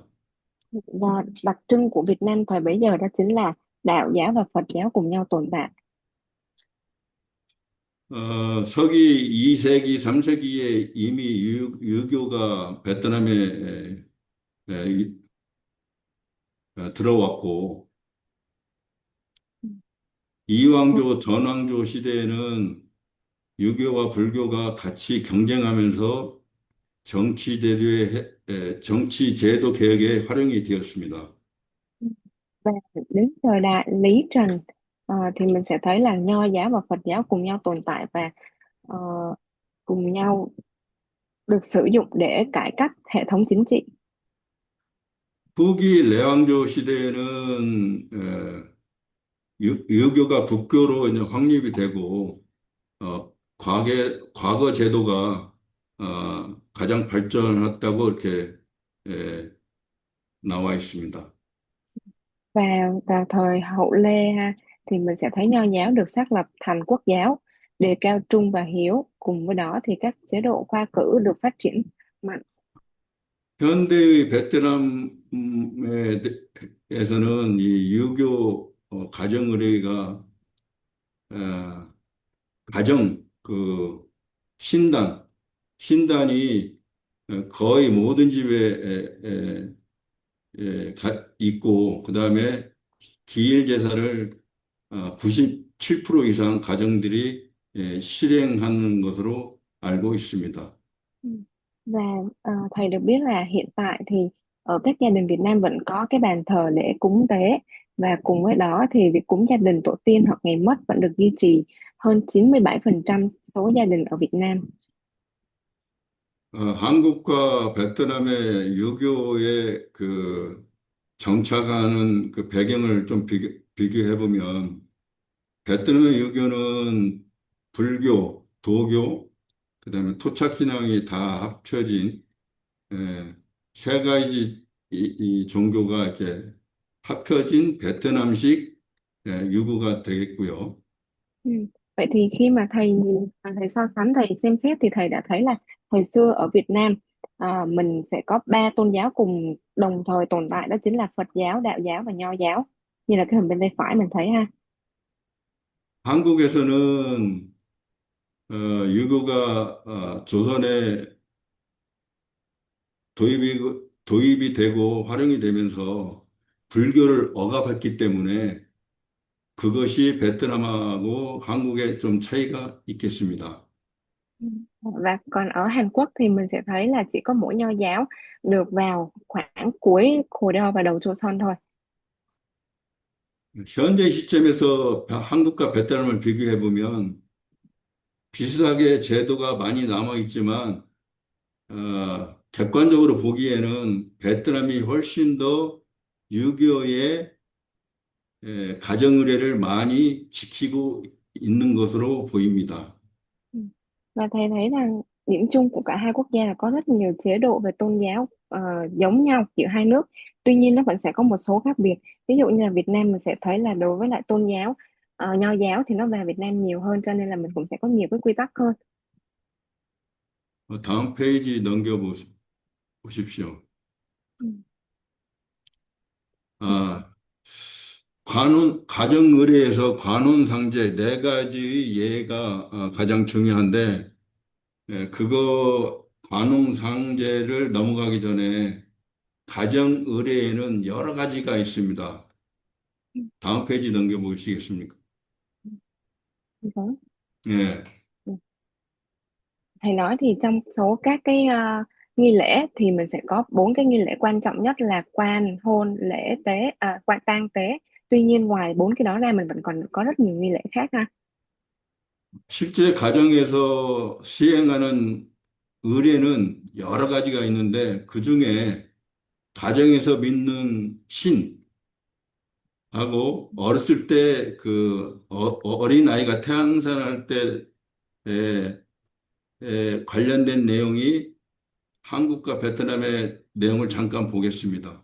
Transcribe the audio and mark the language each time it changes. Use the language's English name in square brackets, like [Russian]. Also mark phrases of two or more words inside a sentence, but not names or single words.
[Vietnamese] Và đặc trưng của Việt Nam thời bấy giờ đó chính là đạo giáo và Phật giáo cùng nhau tồn tại. [Korean] 서기 2세기, 3세기에 이미 유교가 베트남에 들어왔고, 이왕조, 전왕조 시대에는 유교와 불교가 같이 경쟁하면서 정치 제도 개혁에 활용이 되었습니다. [Vietnamese] Và đến thời đại Lý Trần thì mình sẽ thấy là nho giáo và Phật giáo cùng nhau tồn tại và ờ, cùng nhau được sử dụng để cải cách hệ thống chính trị. [Korean] 후기 레왕조 시대에는 유교가 국교로 이제 확립이 되고 과거 제도가 가장 발전했다고 이렇게 에, 나와 있습니다. [Vietnamese] Và vào thời Hậu Lê ha, thì mình sẽ thấy nho giáo được xác lập thành quốc giáo, đề cao trung và hiếu. Cùng với đó thì các chế độ khoa cử được phát triển mạnh. [Korean] 현대의 베트남에서는 이 유교 가정 의례가 가정 그 신단이 거의 모든 집에 있고, 그 다음에 기일 제사를 97% 이상 가정들이 실행하는 것으로 알고 있습니다. [Vietnamese] Ừ. Và thầy được biết là hiện tại thì ở các gia đình Việt Nam vẫn có cái bàn thờ để cúng tế, và cùng với đó thì việc cúng gia đình tổ tiên hoặc ngày mất vẫn được duy trì hơn 97% số gia đình ở Việt Nam. [Korean] 한국과 베트남의 유교의 그 정착하는 그 배경을 좀 비교해 보면, 베트남의 유교는 불교, 도교, 그다음에 토착신앙이 다 합쳐진 예, 세 가지 이 종교가 이렇게 합쳐진 베트남식 유교가 되겠고요. [Vietnamese] Ừ. Vậy thì khi mà thầy nhìn, thầy so sánh, thầy xem xét thì thầy đã thấy là thời xưa ở Việt Nam mình sẽ có ba tôn giáo cùng đồng thời tồn tại, đó chính là Phật giáo, Đạo giáo và Nho giáo, như là cái hình bên tay phải mình thấy ha. [Korean] 한국에서는 유교가 조선에 도입이 되고 활용이 되면서 불교를 억압했기 때문에 그것이 베트남하고 한국에 좀 차이가 있겠습니다. [Vietnamese] Ừ. Và còn ở Hàn Quốc thì mình sẽ thấy là chỉ có mỗi Nho giáo được vào khoảng cuối Goryeo và đầu Joseon thôi. [Korean] 현재 시점에서 한국과 베트남을 비교해 보면 비슷하게 제도가 많이 남아 있지만 객관적으로 보기에는 베트남이 훨씬 더 유교의 가정의례를 많이 지키고 있는 것으로 보입니다. [Vietnamese] Ừ. Và thầy thấy là điểm chung của cả hai quốc gia là có rất nhiều chế độ về tôn giáo giống nhau giữa hai nước. Tuy nhiên nó vẫn sẽ có một số khác biệt. Ví dụ như là Việt Nam mình sẽ thấy là đối với lại tôn giáo Nho giáo thì nó vào Việt Nam nhiều hơn, cho nên là mình cũng sẽ có nhiều cái quy tắc hơn. [Korean] 다음 페이지 보십시오. [Vietnamese] Ừ. [Korean] 아, 가정의례에서 관혼상제 네 가지 예가 가장 중요한데, 그거 관혼상제를 넘어가기 전에 가정의례에는 여러 가지가 있습니다. 다음 페이지 넘겨보시겠습니까? [Vietnamese] Vâng. [Korean] 예. [Vietnamese] Ừ. Thầy nói thì trong số các cái nghi lễ thì mình sẽ có bốn cái nghi lễ quan trọng nhất là quan, hôn, lễ tế, quan tang tế. Tuy nhiên ngoài bốn cái đó ra mình vẫn còn có rất nhiều nghi lễ khác ha. [Korean] 실제 가정에서 시행하는 의례는 여러 가지가 있는데, 그 중에 가정에서 믿는 신하고 어렸을 때 그 어린 아이가 태어날 때에 관련된 내용이 한국과 베트남의 내용을 잠깐 보겠습니다.